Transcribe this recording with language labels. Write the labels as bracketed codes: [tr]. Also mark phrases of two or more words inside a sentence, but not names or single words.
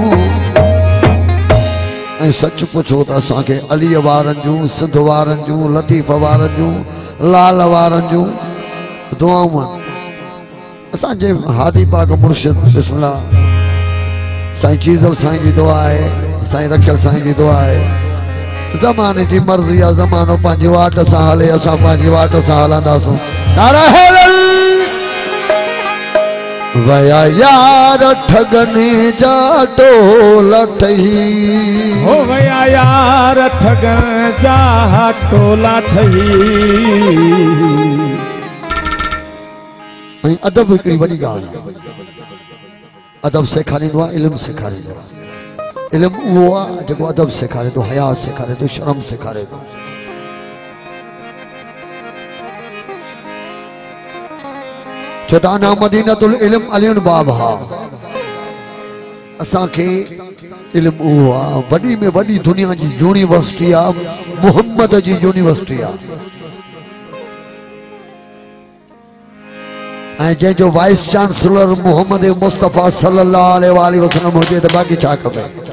[sd] ऐं सच पुछो त असांखे अलीअ वारनि जूं सिंध वारनि जूं लतीफ़ वारनि जूं लाल वारनि जूं दुआऊं असांजे हादी पाक मुर्शिद बिस्मिल्लाह साईं चीज़ल साईं जी दुआ आहे साईं रखियल साईं जी दुआ आहे। ज़माने जी मर्ज़ी आहे ज़मानो पंहिंजी वाट सां हले असां पंहिंजी वाट सां हलंदासूं। वया यार ठगने जा टोला ठही हो वया यार ठगन जा टोला ठही। ऐं अदब हिकिड़ी वॾी ॻाल्हि आहे अदब सेखारींदो आहे इल्मु सेखारींदो आहे। इल्मु उहो आहे जेको अदब सेखारे थो हया सेखारे थो शर्म सेखारे थो। छो त [ar] أنا مدينة العلم علي بابها [sd] असांखे इल्मु उहो आहे वॾी में वॾी दुनिया जी यूनिवर्सिटी आहे मुहम्मद जी यूनिवर्सिटी आहे ऐं जंहिंजो [en] vice chancellor [sd] मोहम्मद मुस्तफ़ा [ar] صلى الله عليه وسلم [sd] हुजे त बाक़ी छा खपे।